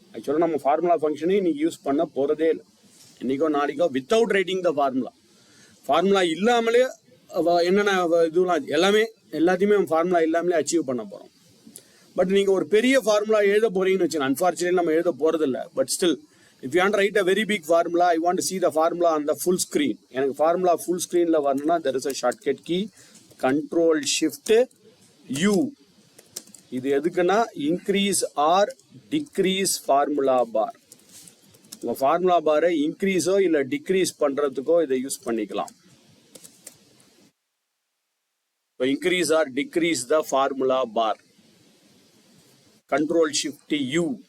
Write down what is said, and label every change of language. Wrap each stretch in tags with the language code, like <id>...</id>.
<ta>ஆக்சுவலாக நம்ம ஃபார்முலா ஃபங்க்ஷனே இன்னைக்கு யூஸ் பண்ண போறதே இல்லை, இன்னைக்கோ நாளைக்கோ,</ta> <en>Without writing the formula.</en> <ta>Formula இல்லாமலே என்னென்ன இதுலாம் எல்லாத்தையுமே ஃபார்முலா இல்லாமலே அச்சீவ் பண்ண போறோம். பட் நீங்க ஒரு பெரிய ஃபார்முலா எழுத போறீங்கன்னு வச்சுக்கோங்க. அன்பார்ச்சுனேட்லி நம்ம எழுத போறது இல்லை.</ta> <en>But still if you want write a very big formula, I want to see the formula on the full screen.</en> <ta>எனக்கு ஃபார்முலா ஃபுல் ஸ்கிரீன்ல வரணும்னா</ta> <en>there is a shortcut key control shift U.</en> <ta>இது எதுக்குன்னா</ta> <en>Increase or decrease formula bar.</en> <ta>உங்க formula பாரை இன்க்ரீஸோ இல்ல degrees பண்றதுக்கோ இதை use பண்ணிக்கலாம்.</ta> <en>Increase or decrease the formula bar. Control shift U.</en>